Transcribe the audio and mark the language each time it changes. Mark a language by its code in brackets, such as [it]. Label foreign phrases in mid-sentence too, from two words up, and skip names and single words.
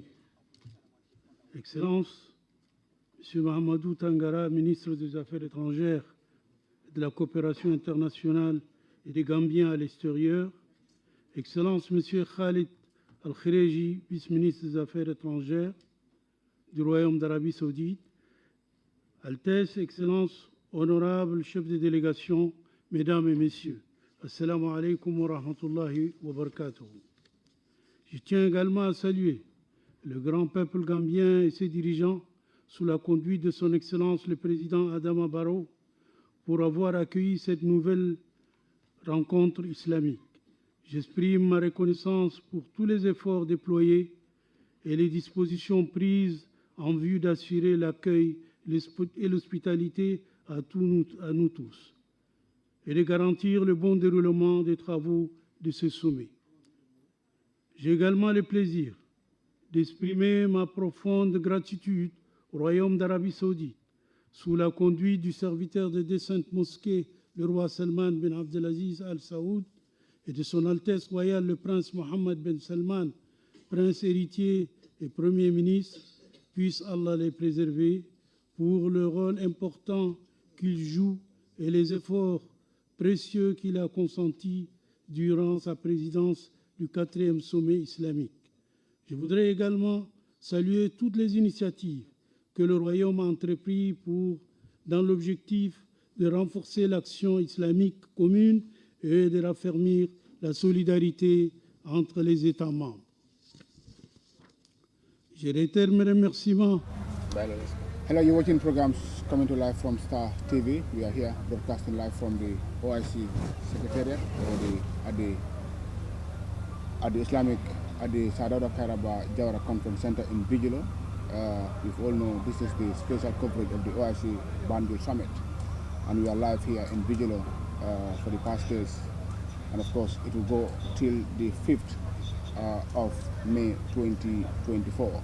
[fr] Excellence, Monsieur Mahamadou Tangara, ministre des Affaires étrangères et de la coopération internationale et des Gambiens à l'extérieur, Excellence, Monsieur Khalid Al-Khireji, vice-ministre des Affaires étrangères du Royaume d'Arabie Saoudite, Altesse, Excellence, honorables chefs de délégation, Mesdames et Messieurs, [ar] السلام عليكم ورحمة الله وبركاته. [fr] Je tiens également à saluer le grand peuple gambien et ses dirigeants sous la conduite de son Excellence le Président Adama Barrow pour avoir accueilli cette nouvelle rencontre islamique. J'exprime ma reconnaissance pour tous les efforts déployés et les dispositions prises en vue d'assurer l'accueil et l'hospitalité à nous tous et de garantir le bon déroulement des travaux de ce sommet. J'ai également le plaisir d'exprimer ma profonde gratitude au Royaume d'Arabie Saoudite sous la conduite du serviteur de deux saintes mosquées, le roi Salman bin Abdelaziz Al Saoud, et de son Altesse royale le prince Mohammed bin Salman, prince héritier et premier ministre, puisse Allah les préserver pour le rôle important qu'il joue et les efforts précieux qu'il a consentis durant sa présidence du 4e sommet islamique. Je voudrais également saluer toutes les initiatives que le Royaume a entreprises dans l'objectif de renforcer l'action islamique commune et de raffermir la solidarité entre les États membres. Je réitère mes remerciements. [en] Hello, you're watching programs coming to live from Star TV. We are here broadcasting live from the OIC Secretariat or at the Sadauda Kairaba Jawara Conference Center in Banjul. You all know this is the special coverage of the OIC Banjul Summit, and we are live here in Banjul for the past days, and of course it will go till the 5th of May 2024.